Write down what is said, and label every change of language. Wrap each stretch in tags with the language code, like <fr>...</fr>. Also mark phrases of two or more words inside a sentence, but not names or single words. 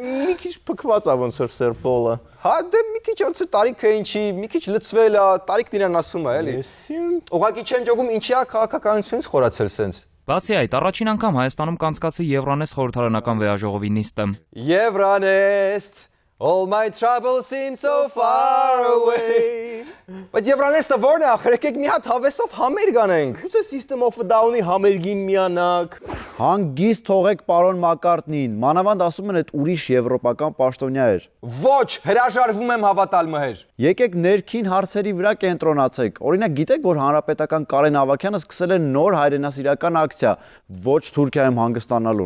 <hy>Մի քիչ փքված է ոնց որ Սեր Պոլը։ հա դե մի քիչ ոնց տարիքը ինչի, մի քիչ լծվել է, տարիքն իրան ասում է, էլի։ Ուղղակի չեմ ճոգում, ինչի է քաղաքականությունից խորացել սենց։ Բացի այդ, առաջին անգամ Հայաստանում կանցկացի Եվրանեստ խորհրդարանական վեաժողովի նիստը։ Եվրանեստ,</hy> <en>all my troubles seem so far away։</en> <hy>Բայց Եվրանեստը ո՞րն է ախր, եկեք մի հատ հավեսով համեր գանենք։ Գուցե System of a Down-ի համերգին միանաք։ Հանգիստ թողեք պարոն Մակարտնին, մանավանդ ասում են այդ ուրիշ եվրոպական պաշտոնյա էր։ Ոչ, հրաժարվում եմ հավատալ մհեր։ Եկեք ներքին հարցերի վրա կենտրոնացեք։ Օրինակ գիտեք, որ հանրապետական Կարեն Ավագյանը սկսել է նոր հայրենասիրական ակցիա ոչ Թուրքիայում հանգստանալուն։</hy>